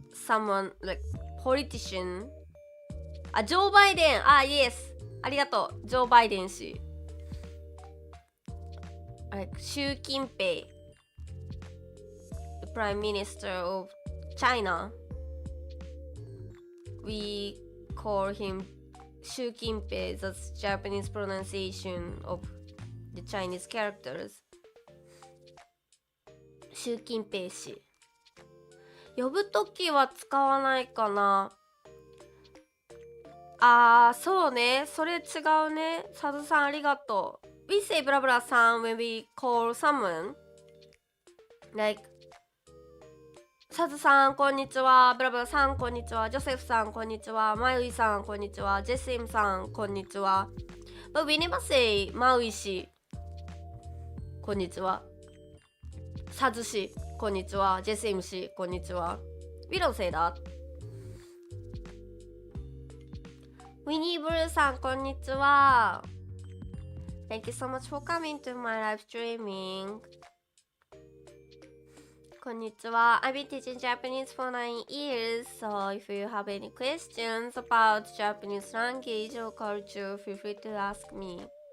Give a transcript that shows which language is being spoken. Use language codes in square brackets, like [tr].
[en] someone like politician. [ja] あ、ジョー・バイデン。あ、Yes。ありがとう。ジョー・バイデン氏。習近平。 [en] The Prime Minister of China. We call him 習近平. That's Japanese pronunciation of the Chinese characters. [ja] 習近平氏。呼ぶときは使わないかな。そうね。それ違うね。佐渡さんありがとう。 [en] We say ブラブラさん when we call someone. [ja] Like 佐渡さんこんにちは。ブラブラさんこんにちは。ジョセフさんこんにちは。マウイさんこんにちは。ジェシムさんこんにちは。 [en] But we never say [ja] マウイ氏こんにちは。サズ氏こんにちは。ジェシム氏こんにちは。 [en] We don't say that. [ja] ウィニーブルーさんこんにちは。 [en] Thank you so much for coming to my live streaming. [ja] こんにちは。 [en] I've been teaching Japanese for 9 years, so if you have any questions about Japanese language or culture, feel free to ask me.